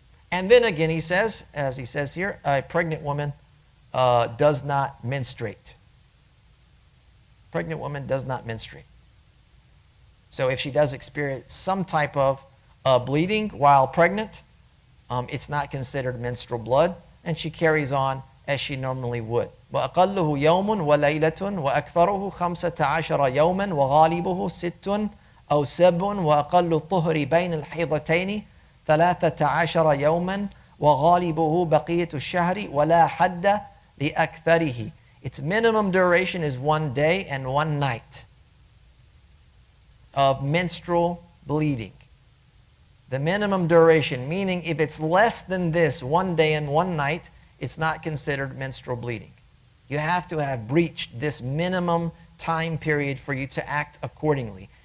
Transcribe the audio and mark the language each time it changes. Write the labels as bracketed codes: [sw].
[en] And then again, he says, as he says here, a pregnant woman does not menstruate. Pregnant woman does not menstruate. So if she does experience some type of bleeding while pregnant, it's not considered menstrual blood, and she carries on as she normally would. [ar] وَأَقَلُّهُ يَوْمٌ وَلَيْلَةٌ وَأَكْثَرُهُ 15 يَوْمًا وَغَالِبُهُ 6 أو 7 وأقل الطهر بين الحيضتين 13 يوما وغالبه بقية الشهر ولا حد لأكثره. [en] Its minimum duration is 1 day and 1 night of menstrual bleeding. The minimum duration, meaning if it's less than this, 1 day and 1 night, it's not considered menstrual bleeding. You have to have breached this minimum time period for you to act accordingly.